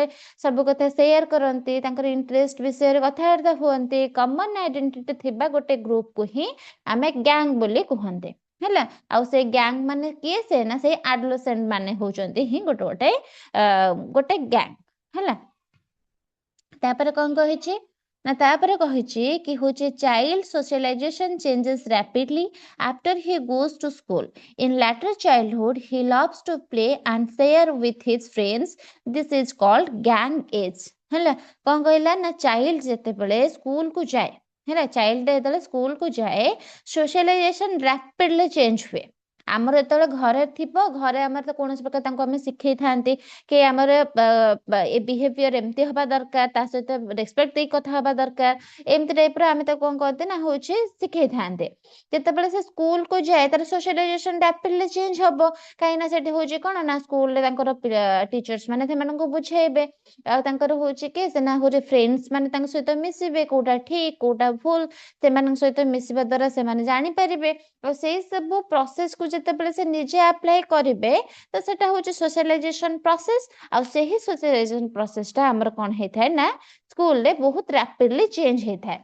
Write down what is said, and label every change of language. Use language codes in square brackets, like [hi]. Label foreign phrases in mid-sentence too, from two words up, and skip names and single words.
[or] ସବୁ କଥା ସେୟାର କରନ୍ତି ତାଙ୍କର ଇଣ୍ଟରେଷ୍ଟ ବିଷୟରେ କଥାବାର୍ତ୍ତା ହୁଅନ୍ତି [en] common identity [or] ଥିବା ଗୋଟେ ଗ୍ରୁପକୁ ହିଁ ଆମେ ଗ୍ୟାଙ୍ଗ ବୋଲି କୁହନ୍ତି ହେଲା ଆଉ ସେଇ ଗ୍ୟାଙ୍ଗ ମାନେ କିଏ ସେ ନା ସେଇ ଆଡୋଲେସେଣ୍ଟ ମାନେ ହଉଛନ୍ତି ହିଁ ଗୋଟେ ଗ୍ୟାଙ୍ଗ ହେଲା ତାପରେ କଣ କହିଛି ନା ତାପରେ କହିଛି କି ହଉଛି [en] child socialization changes rapidly after he goes to school. In later childhood he loves to play and share with his friends. This is called gang age. [or] ହେଲା କଣ କହିଲା ନା ଚାଇଲ୍ଡ ଯେତେବେଳେ ସ୍କୁଲ କୁ ଯାଏ ହେଲା ଚାଇଲ୍ଡ ଯେତେବେଳେ ସ୍କୁଲ କୁ ଯାଏ [en] socialization rapidly change [or] ହୁଏ। ଆମର ଯେତେବେଳେ ଘରେ ଥିବ ଘରେ ଆମର ତ କୌଣସି ପ୍ରକାର ତାଙ୍କୁ ଆମେ ଶିଖେଇଥାନ୍ତି କି ଆମର ଏ ବିହେଭିୟର ଏମିତି ହବା ଦରକାର ତା ସହିତ ରେସପେକ୍ଟ ଦେଇ କଥା ହବା ଦରକାର ଏମିତି ଟାଇପର ଆମେ ତାକୁ କଣ କରନ୍ତି ନା ହଉଛି ଶିଖେଇଥାନ୍ତି। ଯେତେବେଳେ ସେ ସ୍କୁଲ କୁ ଯାଏ ତାର [en] socialization rapidly change [or] ହବ କାହିଁକି ନା ସେଠି ହଉଛି କଣ ନା ସ୍କୁଲରେ ତାଙ୍କର ଟିଚର୍ସ ମାନେ ସେମାନଙ୍କୁ ବୁଝେଇବେ ଆଉ ତାଙ୍କର ହଉଛି କି ସେ ନା ହଉଛି ଫ୍ରେଣ୍ଡସ୍ ମାନେ ତାଙ୍କ ସହିତ ମିଶିବେ କୋଉଟା ଠିକ କୋଉଟା ଭୁଲ ସେମାନଙ୍କ ସହିତ ମିଶିବା ଦ୍ଵାରା ସେମାନେ ଜାଣିପାରିବେ ଆଉ ସେଇ ସବୁ ପ୍ରୋସେସକୁ ଯେତେବେଳେ ସେ ନିଜେ ଆପ୍ଲାଏ କରିବେ ତ ସେଟା ହଉଛି [en] socialization process [or] ଆଉ ସେହି ସୋସିଆଲାଇଜେସନ ପ୍ରୋସେସଟା ଆମର କଣ ହେଇଥାଏ ନା ସ୍କୁଲରେ ବହୁତ [en] rapidly change [or] ହେଇଥାଏ।